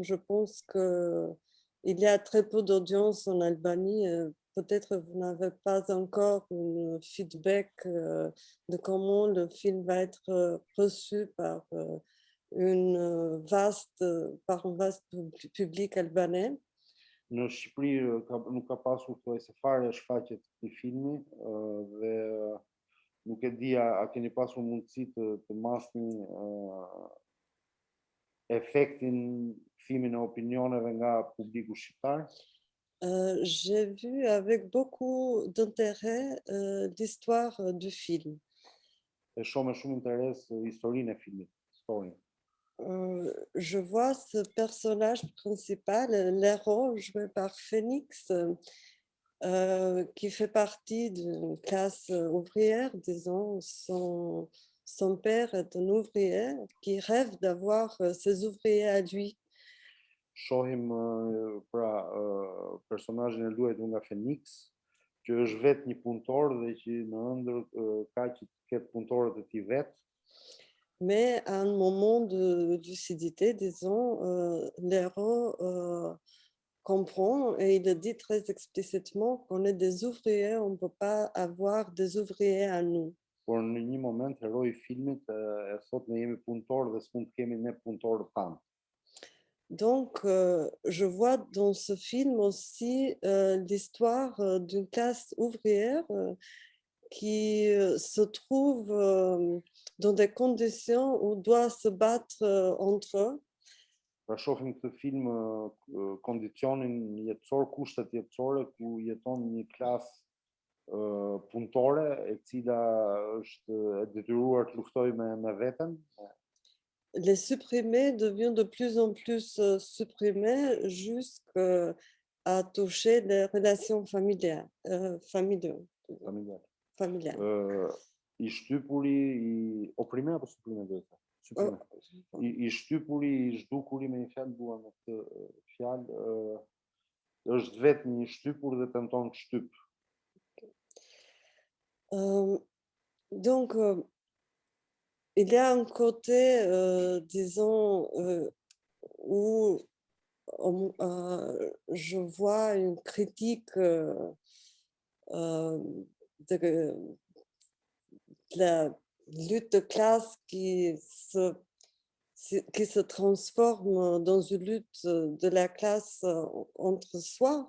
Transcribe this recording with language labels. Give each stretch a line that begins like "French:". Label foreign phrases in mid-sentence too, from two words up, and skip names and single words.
French: Je pense qu'il y a très peu d'audience en Albanie. Peut-être vous n'avez pas encore un feedback de comment le film va être reçu par un vaste public albanais.
Albanian: Në Shqipëri nuk ka pasur thuajse fare shfaqje të këtij filmi dhe nuk e di a keni pasur mundësi të masni efektin kthimin e opinioneve nga publiku shqiptar.
French: J'ai vu avec beaucoup d'intérêt l'histoire du film.
Albanian: E shoh me shumë interes historinë e filmit, historinë.
French: Je vois ce personnage principal, l'héros joué par Phoenix, qui fait partie d'une classe ouvrière, disons. Son père est un ouvrier qui rêve d'avoir ses ouvriers à lui.
Albanian: Shohim personazhin e luajtur nga Phoenix, që është vetë një punëtor dhe që në ëndër ka që të ketë punëtorët e tij vetë.
French: Mais à un moment de lucidité, disons, l'héros comprend et il le dit très explicitement qu'on est des ouvriers, on ne peut pas avoir des ouvriers à nous.
Albanian: Por në një moment heroi i filmit e thot ne jemi punëtorë dhe s'mund të kemi ne punëtorët tanë.
French: Donc, je vois dans ce film aussi l'histoire d'une classe ouvrière qui se trouve dans des conditions où doit se battre entre eux.
Albanian: Pra shohim këtë film kondicionin jetësor, kushtet jetësore ku jeton një klasë punëtore e cila është e detyruar të luftojë me veten.
French: Les supprimés deviennent de plus en plus supprimés jusqu'à toucher les relations familiales.
Albanian: I shtypuri, i oprime apo suprime do të thotë? I shtypuri, i zhdukuri me një fjalë dua me këtë fjalë është vetë një shtypur dhe tenton të shtyp.
French: Donc, il y a un côté, disons, où je vois une critique de la lutte de classe qui se transforme dans une lutte de la classe entre soi.